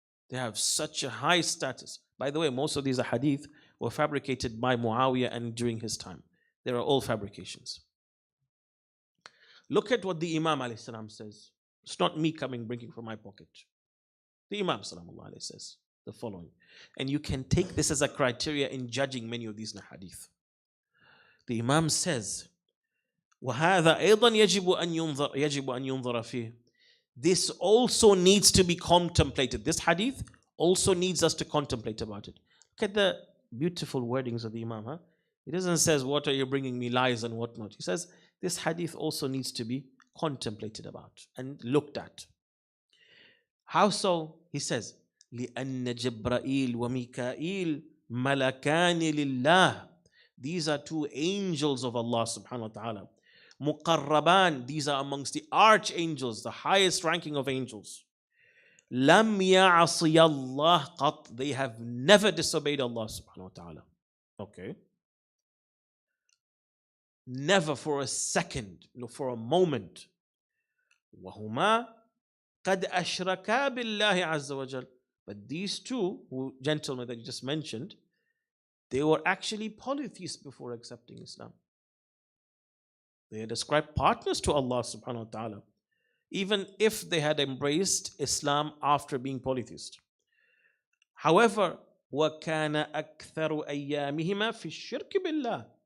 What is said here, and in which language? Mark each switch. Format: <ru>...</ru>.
<en>They have such a high status. By the way, most of these hadith were fabricated by Muawiyah and during his time. They are all fabrications. Look at what the Imam alayhi salam says. It's not me bringing from my pocket. The Imam sallallahu alayhi says the following. And you can take this as a criteria in judging many of these hadith. The Imam says,</en> <ar>وَهَذَا أَيْضًا يَجِبُ أَنْ يُنظَرَ فِيهِ.</ar> <en>This also needs to be contemplated. This hadith also needs us to contemplate about it. Look at the beautiful wordings of the Imam. Huh? He doesn't say, what are you bringing me lies and whatnot. He says, this hadith also needs to be contemplated about and looked at. How so? He says,</en> <ar>لِأَنَّ جِبْرَائِيل وَمِيكَائِيل مَلَكَانِ لِلَّهِ.</ar> <en>These are two angels of Allah subhanahu wa ta'ala. Muqarraban, these are amongst the archangels, the highest ranking of angels.</en> <ar>Lam ya'asi Allah qat,</ar> <en>they have never disobeyed Allah subhanahu wa ta'ala. Okay. Never for a second, for a moment.</en> <ar>وَهُمَا قَدْ أَشْرَكَا بِاللَّهِ عَزَّ وَجَلَ.</ar> <en>But these two gentlemen that you just mentioned, they were actually polytheists before accepting Islam. They had ascribed partners to Allah subhanahu wa ta'ala, even if they had embraced Islam after being polytheist. However,</en> <ar>وَكَانَ أَكْثَرُ أَيَّامِهِمَا فِي الشِّرْكِ بِاللَّهِ.</ar>